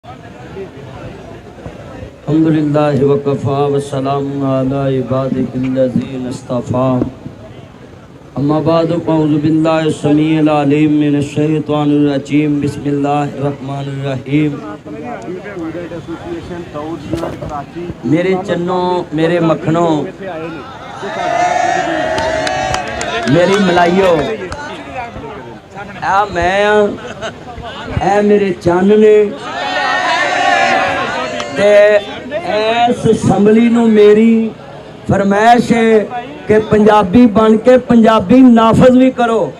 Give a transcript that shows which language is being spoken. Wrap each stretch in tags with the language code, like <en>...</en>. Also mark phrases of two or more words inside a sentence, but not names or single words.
<ar>الحمد لله وكفى والسلام على عباده الذين اصطفى أما بعد أعوذ بالله السميع العليم من الشيطان الرجيم بسم الله الرحمن الرحيم.</ar> <pa>میرے چنوں، میرے مکھنوں، میری ملائیو، آ میں اے میرے چن نے تے اس اسمبلی نوں میری فرمائش ہے کہ پنجابی بن کے پنجابی نافذ بھی کرو.</pa>